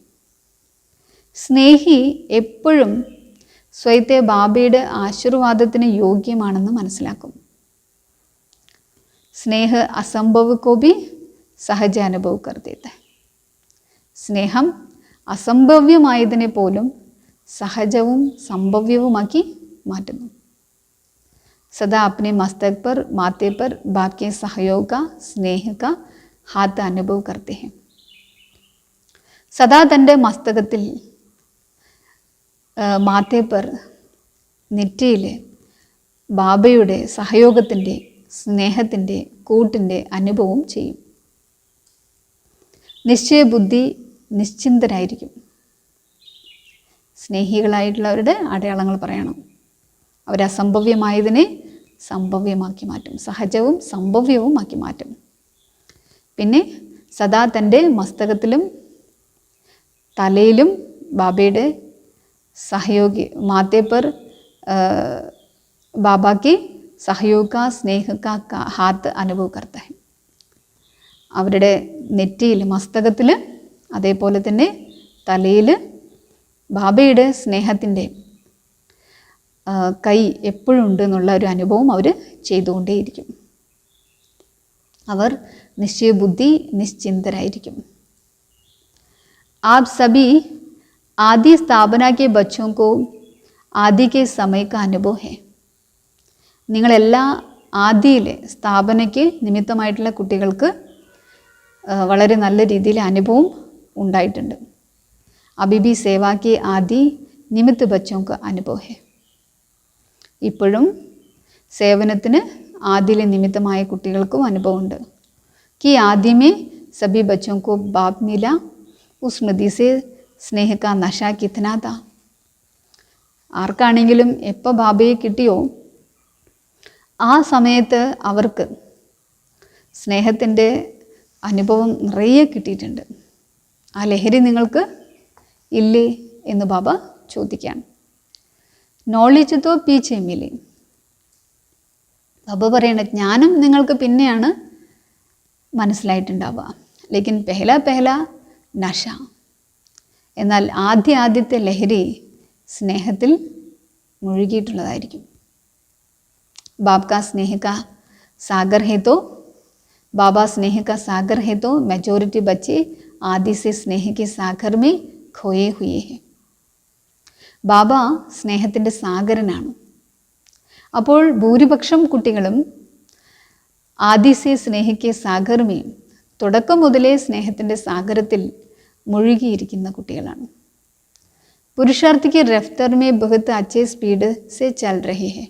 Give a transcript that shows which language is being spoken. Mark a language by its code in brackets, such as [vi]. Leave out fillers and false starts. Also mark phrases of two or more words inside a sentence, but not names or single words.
[ml] സ്നേഹി എപ്പോഴും സ്വയത്തെ ബാബയുടെ ആശീർവാദത്തിന് യോഗ്യമാണെന്ന് മനസ്സിലാക്കും. [hi] स्नेह असंभव को भी सहज अनुभव कर देता है. [ml] സ്നേഹം അസംഭവ്യമായതിനെ പോലും സഹജവും സംഭവ്യവുമാക്കി മാറ്റുന്നു. [hi] सदा अपने मस्तक पर, माथे पर बाप के सहयोग का, स्नेह का हाथ अनुभव करते हैं. [ml] സദാ തൻ്റെ മസ്തകത്തിൽ, [hi] माथे पर, [ml] നെറ്റിയിൽ ബാബയുടെ സഹയോഗത്തിൻ്റെ, സ്നേഹത്തിൻ്റെ, കൂട്ടിൻ്റെ അനുഭവം ചെയ്യും. നിശ്ചയബുദ്ധി, നിശ്ചിന്തരായിരിക്കും. സ്നേഹികളായിട്ടുള്ളവരുടെ അടയാളങ്ങൾ പറയണം. അവരസംഭവ്യമായതിനെ സംഭവ്യമാക്കി മാറ്റും, സഹജവും സംഭവ്യവും ആക്കി മാറ്റും. പിന്നെ സദാ തൻ്റെ മസ്തകത്തിലും തലയിലും ബാബയുടെ സഹയോഗി, [hi] माथे पर बाबा के सहयोग का, स्नेह का हाथ अनुभव करता है. [ml] അവരുടെ നെറ്റിയിൽ, മസ്തകത്തിൽ, അതേപോലെ തന്നെ തലയിൽ ബാബയുടെ സ്നേഹത്തിൻ്റെ കൈ എപ്പോഴും ഉണ്ട് എന്നുള്ള ഒരു അനുഭവം അവർ ചെയ്തുകൊണ്ടേയിരിക്കും. അവർ നിശ്ചയബുദ്ധി നിശ്ചിന്തരായിരിക്കും. [hi] आप सभी आदि स्थापना के बच्चों को आदि के समय का अनुभव है. [ml] നിങ്ങളെല്ലാ ആദിയിലെ സ്ഥാപനയ്ക്ക് നിമിത്തമായിട്ടുള്ള കുട്ടികൾക്ക് വളരെ നല്ല രീതിയിൽ അനുഭവം ഉണ്ടായിട്ടുണ്ട്. [hi] अभी भी सेवा के आदि निमित्त बच्चों का अनुभव है. [ml] ഇപ്പോഴും സേവനത്തിന് ആദിയിലെ നിമിത്തമായ കുട്ടികൾക്കും അനുഭവമുണ്ട്. [hi] कि आदि में सभी बच्चों को बाप मिला, उस स्मृति से स्नेह का नशा कितना था. [ml] ആർക്കാണെങ്കിലും എപ്പോൾ ബാബയെ കിട്ടിയോ ആ സമയത്ത് അവർക്ക് സ്നേഹത്തിൻ്റെ അനുഭവം നിറയെ കിട്ടിയിട്ടുണ്ട്. ആ ലഹരി നിങ്ങൾക്ക് ഇല്ലേ എന്ന് ബാബ ചോദിക്കുകയാണ്. [hi] नॉलेज तो पीछे मिली. [ml] ബാബ പറയണ ജ്ഞാനം നിങ്ങൾക്ക് പിന്നെയാണ് മനസ്സിലായിട്ടുണ്ടാവുക. [hi] लेकिन पहले नशा. [ml] എന്നാൽ ആദ്യത്തെ ലഹരി സ്നേഹത്തിൽ മുഴുകിയിട്ടുള്ളതായിരിക്കും. [hi] बाप का स्नेह का सागर है तो बाबा स्नेह का सागर है तो मेजॉरिटी बच्चे आदि से स्नेह के सागर में खोए हुए हैं. [ml] ബാബ സ്നേഹത്തിൻ്റെ സാഗരനാണ്. അപ്പോൾ ഭൂരിപക്ഷം കുട്ടികളും [hi] आदि से स्नेह के सागर में [ml] തുടക്കം മുതലേ സ്നേഹത്തിൻ്റെ സാഗരത്തിൽ മുഴുകിയിരിക്കുന്ന കുട്ടികളാണ്. [hi] पुरुषार्थी के रफ़्तार में बहुत अच्छे स्पीड से चल रहे हैं.